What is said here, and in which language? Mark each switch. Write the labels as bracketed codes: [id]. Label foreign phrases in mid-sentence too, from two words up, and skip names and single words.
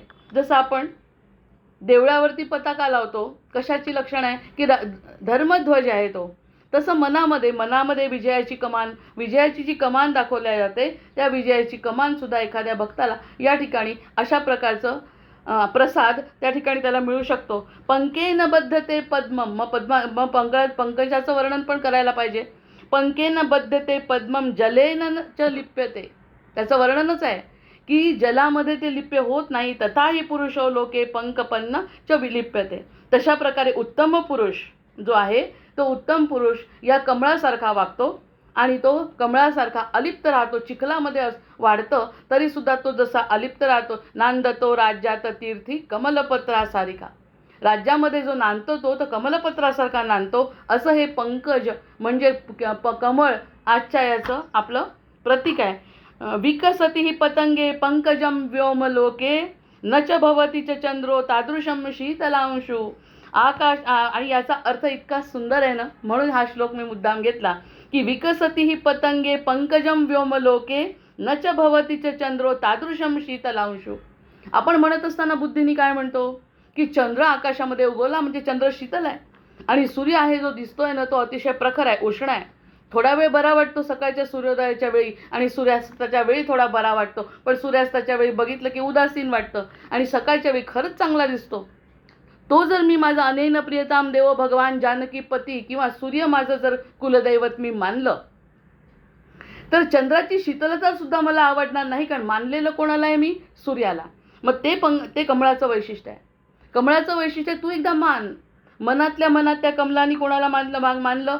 [mr] जसं आपण देवळावरती पताका लावतो, कशाची लक्षण आहे की धर्मध्वज आहे तो, तसं मनामध्ये विजयाची जी कमान दाखवल्या जाते, त्या विजयाची कमान सुद्धा एखाद्या भक्ताला या ठिकाणी अशा प्रकारचं प्रसाद त्या ठिकाणी त्याला मिळू शकतो. [sa] पंकेन बद्धते पद्मम, [mr] मग पंकजाचं वर्णन पण करायला पाहिजे. [sa] पंकेन बद्धते पद्मम जलेन च लिप्यते, [mr] त्याचं वर्णनच आहे की जलामध्ये ते लिप्य होत नाही. [sa] तथाही पुरुषो लोके पंकपन्न च विलिप्यते. [mr] तशा प्रकारे उत्तम पुरुष जो आहे तो उत्तम पुरुष या कमळासारखा वागतो, आणि तो कमळासारखा अलिप्त राहतो. चिखलामध्ये वाढतं तरी सुद्धा तो जसा अलिप्त राहतो. नांदतो राज्यात तीर्थी कमलपत्रासारिका, राज्यामध्ये जो नांदतो तो कमलपत्रासारखा नांदतो, असं हे पंकज म्हणजे कमळ आजच्या याचं आपलं प्रतीक आहे. [sa] विकसती ही पतंगे पंकजम व्योमलोके न च भवती च चंद्रो तादृशम शीतलांशु. [mr] आकाश, आणि याचा अर्थ इतका सुंदर आहे ना, म्हणून हा श्लोक मी मुद्दाम घेतला की [sa] विकसती ही पतंगे पंकजम व्योमलोके न च भवती च चंद्रो तादृशम शीतलांशु. [mr] आपण म्हणत असताना बुद्धीने काय म्हणतो की चंद्र आकाशामध्ये उगवला म्हणजे चंद्र शीतल आहे, आणि सूर्य आहे जो दिसतोय ना तो अतिशय प्रखर आहे, उष्ण आहे. थोडा वेळ बरा वाटतो सकाळच्या सूर्योदयाच्या वेळी, आणि सूर्यास्ताच्या वेळी थोडा बरा वाटतो, पण सूर्यास्ताच्या वेळी बघितलं की उदासीन वाटतं, आणि सकाळच्या वेळी खरंच चांगला दिसतो. तो जर मी माझा [sa] अनेन प्रियताम [mr] देव भगवान जानकी पती किंवा सूर्य माझं जर कुलदैवत मी मानलं, तर चंद्राची शीतलता सुद्धा मला आवडणार नाही, कारण मानलेलं कोणाला आहे मी? सूर्याला. मग ते कमळाचं वैशिष्ट्य आहे. कमळाचं वैशिष्ट्य तू एकदा मान, मनातल्या मनात त्या कमलानी कोणाला मानलं.